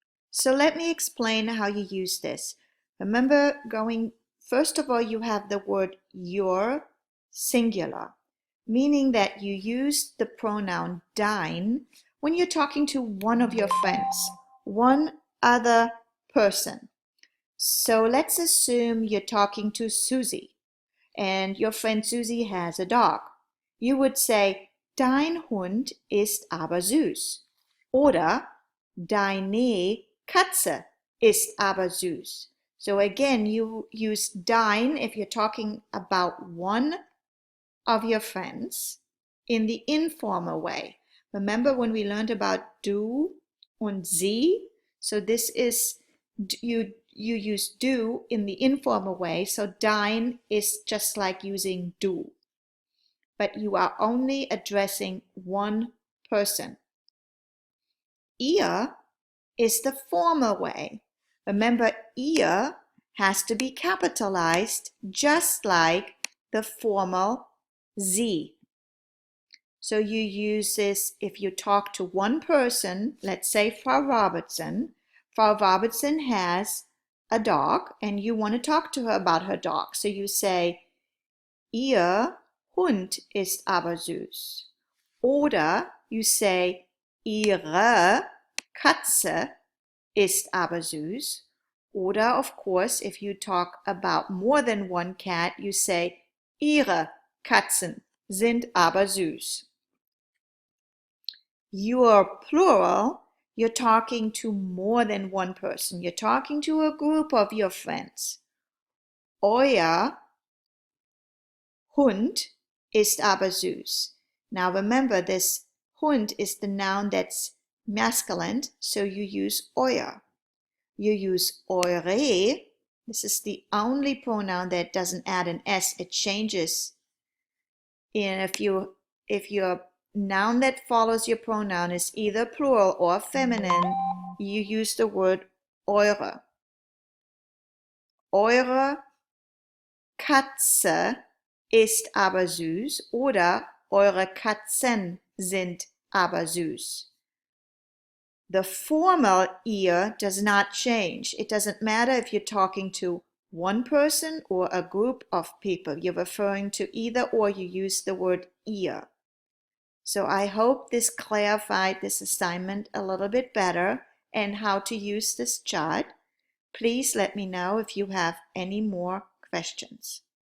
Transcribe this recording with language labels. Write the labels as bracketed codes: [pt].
[en] So let me explain how you use this. Remember, first of all, you have the word your singular, meaning that you use the pronoun dein when you're talking to one of your friends, one other person. So let's assume you're talking to Susie and your friend Susie has a dog. You would say, [de] dein Hund ist aber süß. Oder deine Katze ist aber süß. [en] So again, you use dein if you're talking about one of your friends in the informal way. Remember when we learned about du und sie? So this is, you use du in the informal way. So dein is just like using du. But you are only addressing one person. Ihr is the formal way. Remember, ihr has to be capitalized just like the formal sie. So you use this if you talk to one person, let's say Frau Robertson. Frau Robertson has a dog and you want to talk to her about her dog. So you say, [de] ihr Hund ist aber süß. Oder [en] you say, [de] ihre Katze ist aber süß. [en] Oder, of course, if you talk about more than one cat, you say, [de] ihre Katzen sind aber süß. [en] Your plural, you're talking to more than one person. You're talking to a group of your friends. [de] Euer Hund ist aber süß. [en] Now remember, this Hund is the noun that's masculine, so you use euer. You use eure. This is the only pronoun that doesn't add an S. It changes. And if your noun that follows your pronoun is either plural or feminine, you use the word eure. [de] Eure Katze ist aber süß oder eure Katzen sind aber süß. [en] The formal ihr does not change. It doesn't matter if you're talking to one person or a group of people. You're referring to either or. You use the word ear. So I hope this clarified this assignment a little bit better and how to use this chart. Please let me know if you have any more questions.